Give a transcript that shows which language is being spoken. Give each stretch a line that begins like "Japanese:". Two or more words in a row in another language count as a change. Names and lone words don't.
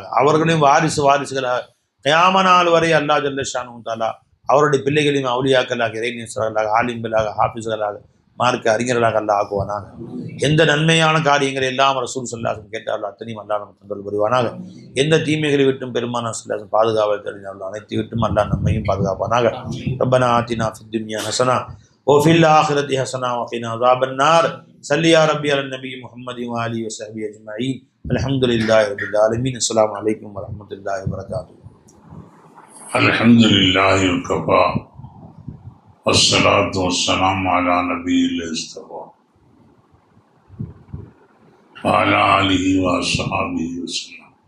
Tamil: அவர்களையும் வாரிசுகளாக கியாம நாள் வரை அல்லாஹ்
Arabic: جل شأنه تعالى
Tamil: அவருடைய பிள்ளைகளையும் அவுலியாக்களாக, இறைநேசர்களாக, ஆலிம்களாக, ஹாஃபிஸ்களாக, மார்க்க அறிஞர்களாக அல்லாஹ் ஆக்குவானாக. எந்த நன்மையான காரியங்களை எல்லாம் ரசூல்
Arabic: صلى الله عليه وسلم
Tamil: கேட்டார்களோ அத்தனையும் அல்லாஹ் நமக்கு தந்தல் புரிவானாக. எந்த தீமைகளை விட்டும் பெருமானார்
Arabic: صلى الله عليه وسلم
Tamil: பாதுகாவல் தெரிந்தார்களோ அனைத்து விட்டும் அல்லாஹ் நம்மையும் பாதுகாப்பானாக.
Arabic: ربنا آتنا في الدنيا حسنة وفي الآخرة حسنة وقنا عذاب النار. صل يا ربي على النبي محمد وآله وصحبه أجمعين. الحمد لله رب العالمين. السلام عليكم ورحمة الله وبركاته. الحمد لله وكفى والصلاة والسلام على نبي المصطفى وعلى آله وصحبه وسلم.